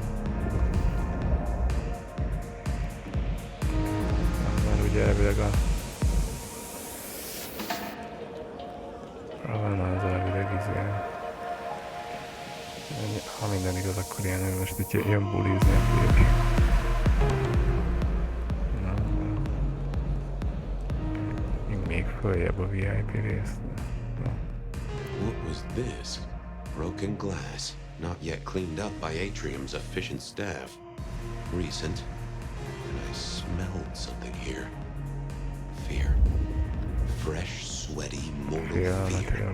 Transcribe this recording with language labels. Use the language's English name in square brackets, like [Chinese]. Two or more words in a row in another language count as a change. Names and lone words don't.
[Hungarian] Mert ugye elvileg a Ravenna az elvileg ha minden igaz, akkor ilyen ő most itt jön bulizni a kép. Még följebb a VIP rész. [English] What was this? Broken glass, not yet cleaned up by Atrium's efficient staff. Recent, and I smelled something here. Fear. Fresh, sweaty, mortal fear.